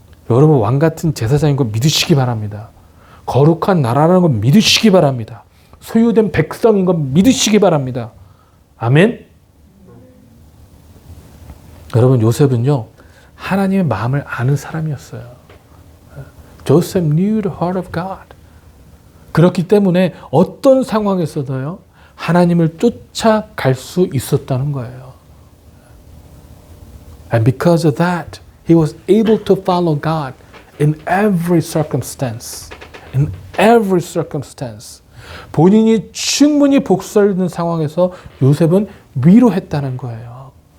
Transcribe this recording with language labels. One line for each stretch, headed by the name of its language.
Korean: 여러분 왕 같은 제사장인 거 믿으시기 바랍니다. 거룩한 나라라는 거 믿으시기 바랍니다. 소유된 백성인 거 믿으시기 바랍니다. 아멘. 여러분 요셉은요 하나님의 마음을 아는 사람이었어요.
English: Joseph knew the heart of God.
Korean: 그렇기 때문에 어떤 상황에서도요 하나님을 쫓아갈 수 있었다는 거예요.
English: And because of that, he was able to follow God in every circumstance. In every circumstance.
Korean: 본인이 충분히 복수를 있는 상황에서 요셉은 위로했다는 거예요.